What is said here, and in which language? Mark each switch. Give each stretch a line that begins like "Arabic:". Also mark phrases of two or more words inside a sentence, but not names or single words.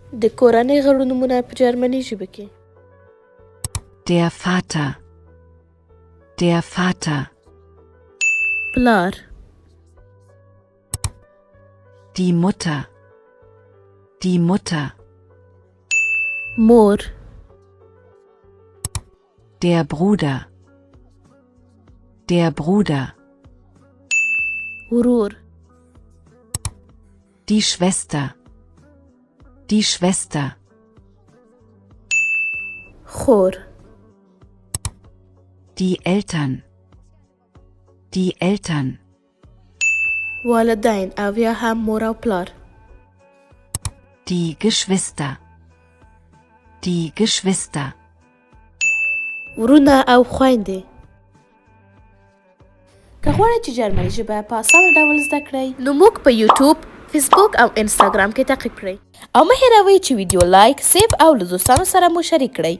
Pashto: د کورنۍ غړو نومونه په جرمني ژبه کې.
German: Der Vater. Der Vater.
Pashto: پلار.
German: Die Mutter. Die Mutter.
Pashto: مور.
German: Der Bruder. Der Bruder.
Pashto: ورور.
German: Die Schwester. Die Schwester.
Pashto: خور.
German: Die Eltern. Die Eltern.
Pashto: والدین او یا هم مور او پلار.
German: Die Geschwister. Die Geschwister.
Pashto: ورونه او خویندې. که غواړئ چې جرمني ژبه په اسانه ډول زده کړئ نو موږ په یوټیوب، فیسبوک او انسټاګرام کې تعقیب کړئ او مه هېروئ چې ویډیو لایک، سیف او له دوستانو سره مو شریک کړئ.